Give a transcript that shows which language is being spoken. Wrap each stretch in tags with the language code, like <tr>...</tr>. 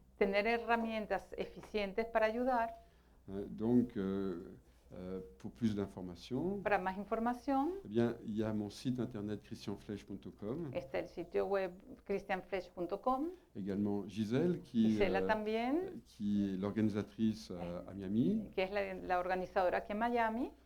<es>tener herramientas eficientes para ayudar.</es> <fr>Donc, pour plus d'informations,</fr> <es>Para más información</es> <fr>eh bien, il y a mon site internet christianflech.com,</fr> <es>está el sitio web christianflech.com.</es> <fr>également Gisèle</fr> <es>Gisela también,</es> <fr>qui est l'organisatrice à Miami,</fr> <es>que es la organizadora aquí en Miami,</es>